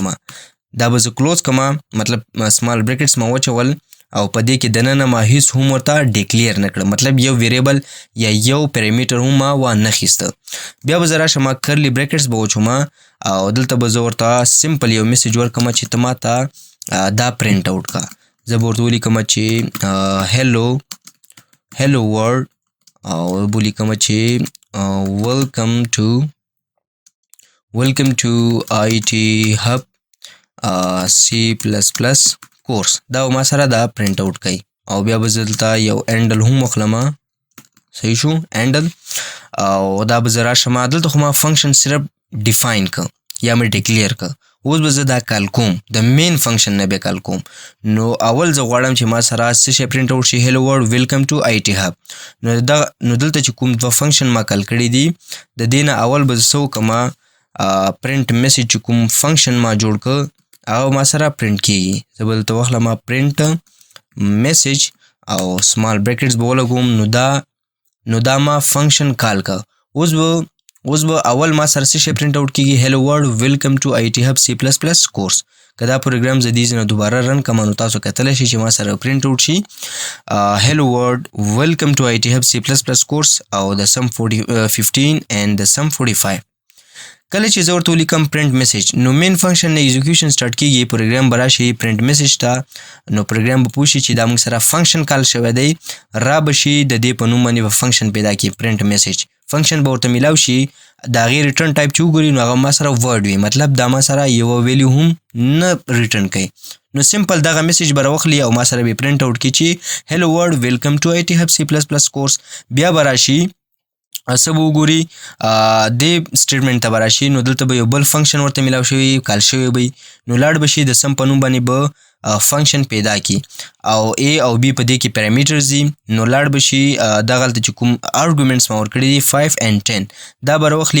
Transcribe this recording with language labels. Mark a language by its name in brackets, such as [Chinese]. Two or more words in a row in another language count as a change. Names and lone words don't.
[Pashto] دا به زه کلوز کړم، مطلب [English] small brackets [Pashto] ما وچول او په دې کې دننه ما هیڅ هم ورته ډیکلیر نه کړم، مطلب یو ویریبل یا یو پیرامیټر هم ما وانه خیسته. بیا به زه راشم [English] curly brackets [Pashto] به وچوم او دلته به زه ورته سمپل یو میسیج ورکړم چې ته ما ته دا [English] print out [Pashto] کا. زه به ورته ولیکم چې [English] hello world [Pashto] او به ولیکم چې [English] welcome to IT Hub C++ [Pashto] کورس. دا ما سره دا [English] print out [Pashto] کوي او بیا به زه دلته یو انډل هم واخلم. صحیح شو انډل. او دا به زه راشم دلته خو ما فنکشن صرف ډیفاین که یا مې ډیکلیر که. اوس به زه دا کال کوم د [English] main function [Pashto] نه به کال کوم. نو اول زه غواړم چې ما سره څه شی [English] print out [Pashto] شي [English] hello world welcome to IT Hub. [Pashto] نو دلته چې کوم دوه فنکشن ما کال کړي دي د دې نه اول به زه څه وکړم [English] print message [Pashto] چې کوم فنکشن ما جوړ که او ما سره پرنټ کیږي. زه به دلته واخلم [English] print message [Pashto] او [English] small brackets [Pashto] به ولګوم. نو دا ما [English] function call [Pashto] که. اوس به اول ما سره څه شی [English] print out [Pashto] کیږي [English] hello world welcome to IT Hub C++ [Pashto] کورس. که دا پروګرام زه دې نه دوباره رن کړم نو تاسو کتلی شئ چې ما سره [English] print out [Pashto] شي [English] hello world welcome to IT Hub C++ [Pashto] کورس او د [English] sum 15 and [Pashto] د sum 45. کله چې زه ورته ولیکم [English] print message [Pashto] نو [English] main function [Pashto] نه [English] execution start [Pashto] کیږي. پروګرام به راشي [English] print message [Pashto] ته. نو پروګرام به پوه شي چې دا موږ سره [English] function call [Pashto] شوی دی. را به شي د دې په نوم باندې به فنکشن پیدا کړي [English] print message. [Pashto] فنکشن به ورته میلاو شي د هغې [English] return type [Pashto] چې وګوري نو هغه ما سره ورډ وي. مطلب دا ما سره یوه ویلیو هم نه ریټرن کوي. نو سمپل دغه میسج به راوخلي او ما سره به [English] print out [Pashto] کړي چې [English] hello world welcome to IT Hub C++ [Pashto] کورس. بیا به راشي څه به وګوري دې سټیټمنټ ته به راشي. نو دلته به یو بل فنکشن ورته میلاو شوی کال شوی وي. نو لاړ به شي د سم په نوم باندې به فنکشن پیدا کی او A او B په دې کې پیرامیټرز دي. نو لاړ به شي دغلته چې کوم آرګومنټس ما ورکړي دي 5 and 10 دا به راوخلي.